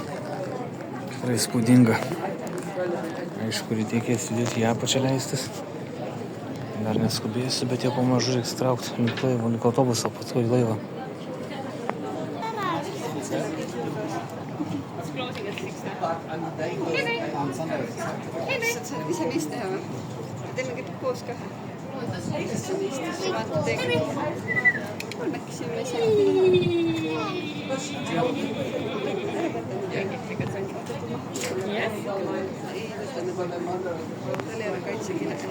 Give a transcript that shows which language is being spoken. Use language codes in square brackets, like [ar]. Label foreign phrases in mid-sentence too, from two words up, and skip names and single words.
[lt] Tikrai įspūdinga. Aišku, reikės judėti į apačią leistis. Dar neskubėsiu, bet jau pamažu reiks traukti link laivo, link autobuso, paskui į laivą. [et] Saad ise meist teha või? Teeme kõik koos ka. Vaata teeme. Kolmekesi me tal ei ole kaitsekile.